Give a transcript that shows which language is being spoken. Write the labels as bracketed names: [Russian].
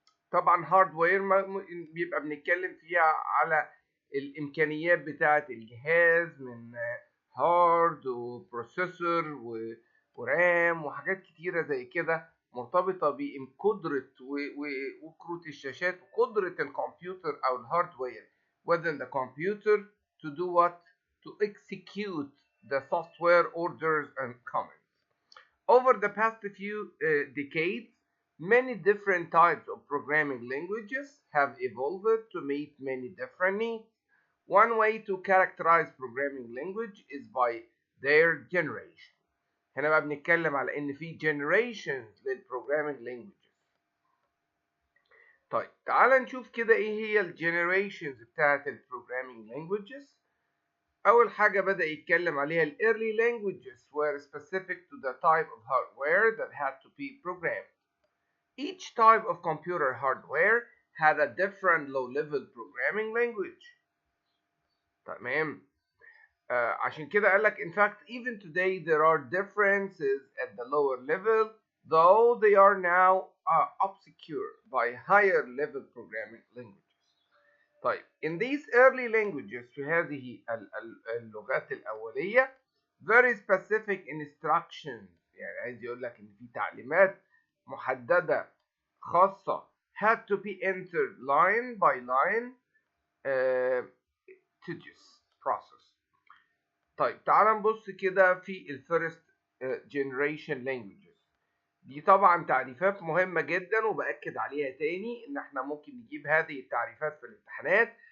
[Arabic] طبعا هاردوير بيبقى بنتكلم فيها على الإمكانيات بتاعة الجهاز من هارد وبروسيسور ورام وحاجات كتيرة زي كده مرتبطة بقدرة وكروت الشاشات وقدرة الكمبيوتر أو الهاردوير [English] within the computer to do what? To execute the software orders and commands. Over the past few decades, many different types of programming languages have evolved to meet many different needs. One way to characterize programming language is by their generation. [Arabic] هنا بقى بنتكلم على ان في generations للprogramming languages. طيب تعال نشوف كده ايه هي الجنريشنز بتاعت البروجرامينج languages. أول حاجة بدأ يتكلم عليها ال [English] early languages were specific to the type of hardware that had to be programmed. Each type of computer hardware had a different low-level programming language. [Arabic] تمام. عشان كده قال لك [English] in fact even today there are differences at the lower level though they are now obscured by higher level programming languages. طيب in these early languages [Arabic] في هذه اللغات الأولية [English] very specific instructions، [Arabic] يعني عايز يقول لك إن في تعليمات محددة خاصة [English] had to be entered line by line tedious process. [Arabic] طيب تعال نبص كده في الفيرست جنريشن languages. دي طبعا تعريفات مهمة جدا وبأكد عليها تاني ان احنا ممكن نجيب هذه التعريفات في الامتحانات.